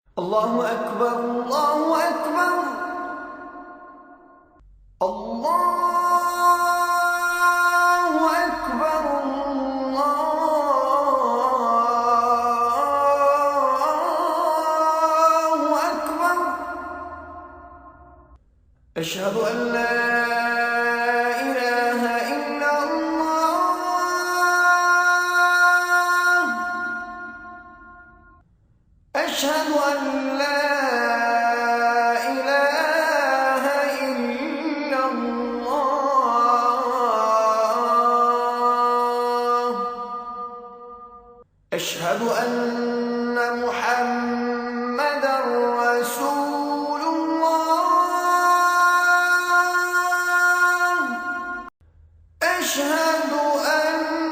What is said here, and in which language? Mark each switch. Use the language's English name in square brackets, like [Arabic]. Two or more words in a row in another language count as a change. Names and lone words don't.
[Arabic] اللہ اکبر اللہ اکبر اللہ اکبر اللہ اکبر اشہد ان لا الہ الا اللہ اشہد ان لا أشهد أن محمدا رسول الله أشهد أن